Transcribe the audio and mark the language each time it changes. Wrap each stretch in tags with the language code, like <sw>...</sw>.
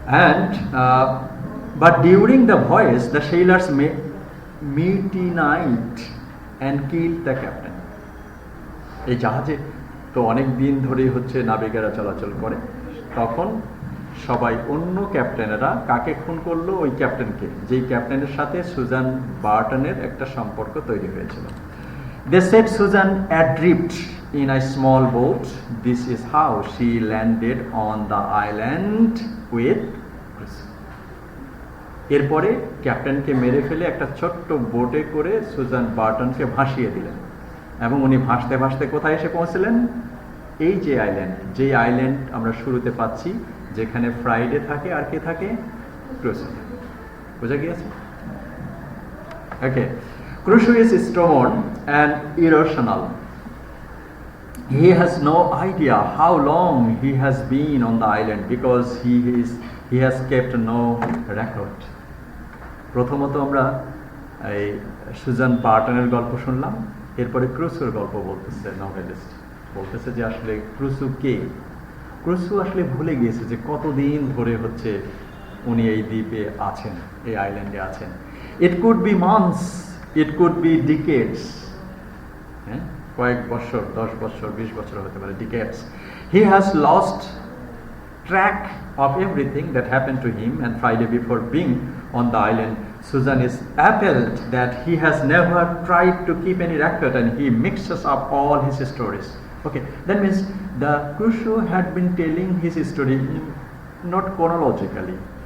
<en>And but during the voyage the sailors mutinied and killed the captain.</en> <bn>এই জাহাজে তো অনেক দিন ধরেই হচ্ছে নাবিকেরা চলাচল করে, তখন সবাই অন্য ক্যাপ্টেনেরা কাকে খুন করলো? ওই ক্যাপ্টেনকে, যেই ক্যাপ্টেনের সাথে সুজান বার্টনের একটা সম্পর্ক তৈরি হয়েছিল।</bn> <en>They set Susan adrift in a small boat. This is how she landed on the island with Coetzee.</en> <bn>এরপরে ক্যাপ্টেনকে মেরে ফেলে একটা ছোট্ট বোটে করে সুজান বার্টনকে ভাসিয়ে দিলেন, এবং উনি ভাসতে ভাসতে কোথায় এসে পৌঁছলেন? এই যে আইল্যান্ড আমরা শুরুতে পাচ্ছি, যেখানে ফ্রাইডে থাকে আর কে থাকে? ক্রুসো। বোঝা গিয়েছে? ওকে।</bn> <en>Crusoe is stubborn and irrational. He has no idea how long he has been on the island because he has kept no record.</en> <bn>প্রথমত আমরা এই সুজান বার্টনের গল্প শুনলাম, এরপরে ক্রুসোর গল্প বলতেছে নভেলিস্ট, বলতেছে যে আসলে ক্রুসো কে? ক্রুসো আসলে ভুলে গিয়েছে যে কতদিন ধরে হচ্ছে উনি এই দ্বীপে আছেন, এই আইল্যান্ডে আছেন।</bn> <en>It could be months, it could be decades.</en> <bn>কয়েক বছর, 10 বছর, 20 বছর হতে পারে, decades.</bn> <en>He has lost track of everything that happened to him, and Friday before being on the island, Susan is appalled that he has never tried to keep any record and he mixes up all his stories. Okay, that means the Crusoe had been telling his story not chronologically.</en>